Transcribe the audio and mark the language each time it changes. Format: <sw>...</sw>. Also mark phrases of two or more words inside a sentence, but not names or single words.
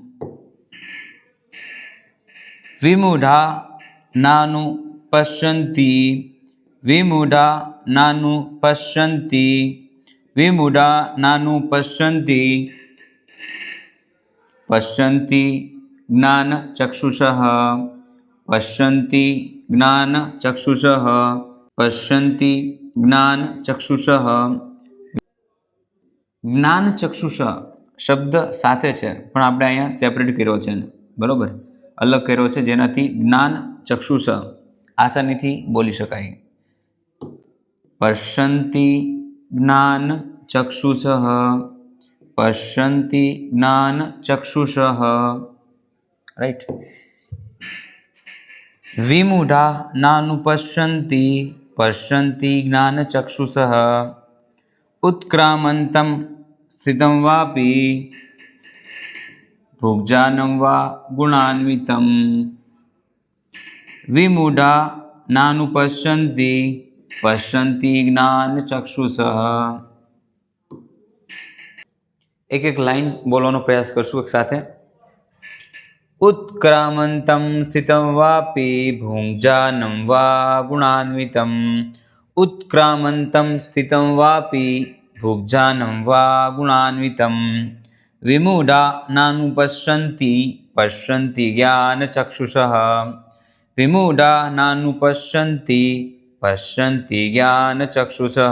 <sa>विमूढा नानु पश्यन्ति विमूढा नानु पश्यन्ति विमूढा नानु पश्यन्ति पश्यन्ति ज्ञानचक्षुषः पश्यन्ति ज्ञानचक्षुषः पश्यन्ति ज्ञानचक्षुषः।</sa> <gu>જ્ઞાનચક્ષુષ શબ્દ સાથે છે પણ આપણે અહીંયા સેપરેટ કર્યો છે, બરોબર અલગ કર્યો છે, જેનાથી જ્ઞાનચક્ષુષ આસાનીથી બોલી શકાય।</gu> <sa>पश्यन्ति ज्ञानचक्षुषः पश्यन्ति ज्ञानचक्षुषः, राइट। विमूढा नानुपश्यन्ति पश्यन्ति ज्ञानचक्षुषः उत्क्रामन्तं स्थितं वापि भुग्जानं वा गुणान्वितं विमूढा नानुपश्यन्ति पश्यन्ति ज्ञानचक्षुषः।</sa> <gu>એક એક લાઇન બોલવાનો પ્રયાસ કરશું એક સાથે।</gu> <sa>उत्क्रामन्तं स्थितं वापि भुग्जानं वा गुणान्वितं उत्क्रामन्तं स्थितं वापि भुग्जानं वा गुणान्वितं विमूढा नानुपश्यन्ति पश्यन्ति ज्ञानचक्षुषः विमूढा नानुपश्यन्ति पश्यन्ति ज्ञानचक्षुषः।</sa>